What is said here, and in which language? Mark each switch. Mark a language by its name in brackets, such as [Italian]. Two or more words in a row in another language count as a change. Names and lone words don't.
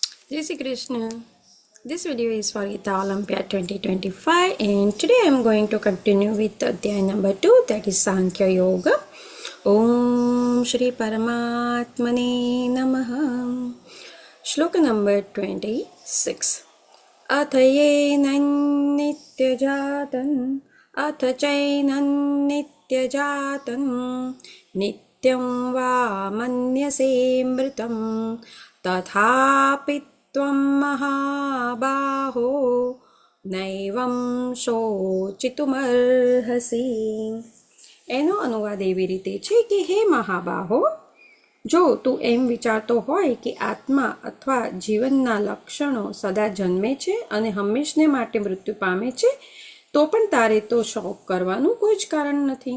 [Hindi] जय श्री कृष्ण. [English] This video is for Gita Olympiad 2025 and today I am going to continue with Adhyay number 2, that is Sankhya Yoga. [Sanskrit] ॐ श्री परमात्मने नमः. [English] Shloka number 26. [Sanskrit] अथ येनन्नित्यजातन् अथ चैनन्नित्यजातन् नित्यं वा मन्यसे मृतं तथापि त्वं महाबाहो नैवं शोचितुमर्हसि. [Gujarati] એનો અનુવાદ એવી રીતે છે કે હે મહાબાહો, જો તું એમ વિચારતો હોય કે આત્મા અથવા જીવનના લક્ષણો સદા જન્મે છે અને હંમેશને માટે મૃત્યુ પામે છે, તો પણ તારે તો શોક કરવાનું કોઈ જ કારણ નથી.